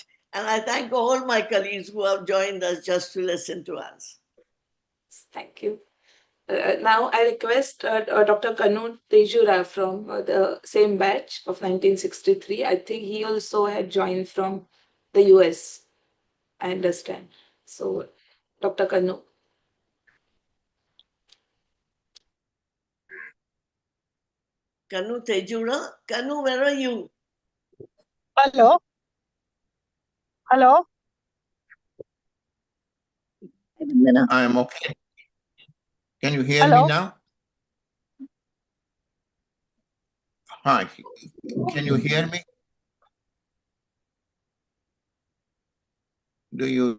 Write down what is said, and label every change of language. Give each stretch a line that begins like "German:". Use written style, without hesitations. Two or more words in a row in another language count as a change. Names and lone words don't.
English: And I thank all my colleagues who have joined us just to listen to us. Thank you. Now I request Dr. Kanu Tejura from the same batch of 1963. I think he also had joined from the US. I understand. So, Dr. Kanu. Kanu Tejura. Kanu, where are you? Hello. Hello. Hi, Vandana. I am okay. Can you hear Hello. me now? Hi. Can you hear me? Do you?